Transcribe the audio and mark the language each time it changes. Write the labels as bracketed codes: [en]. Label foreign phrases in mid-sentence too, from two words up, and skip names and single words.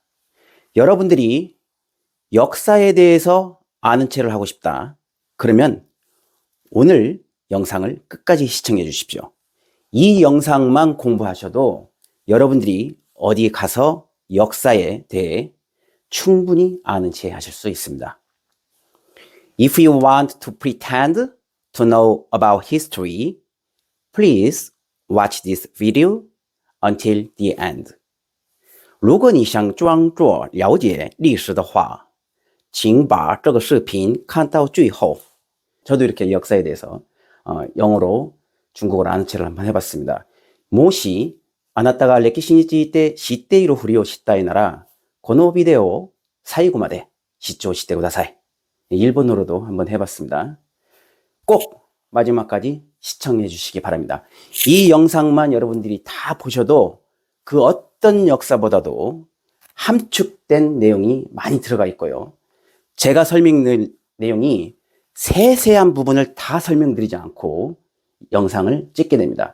[ko] 여러분들이 역사에 대해서 아는 체를 하고 싶다. 그러면 오늘 영상을 끝까지 시청해 주십시오. 이 영상만 공부하셔도 여러분들이 어디 가서 역사에 대해 충분히 아는 체 하실 수 있습니다. [en] If you want to pretend to know about history, please watch this video until the end. [zh] 如果你想装作了解历史的话，请把这个视频看到最后. [ko] 저도 이렇게 역사에 대해서 영어로 중국어로 아는 체를 한번 해봤습니다. [ja] もしあなたが歴史について知っているふりをしたいなら、このビデオを最後まで視聴してください. [ko] 일본어로도 한번 해봤습니다. 꼭 마지막까지 시청해 주시기 바랍니다. 이 영상만 여러분들이 다 보셔도 그 어떤 역사보다도 함축된 내용이 많이 들어가 있고요. 제가 설명드릴 내용이 세세한 부분을 다 설명드리지 않고 영상을 찍게 됩니다.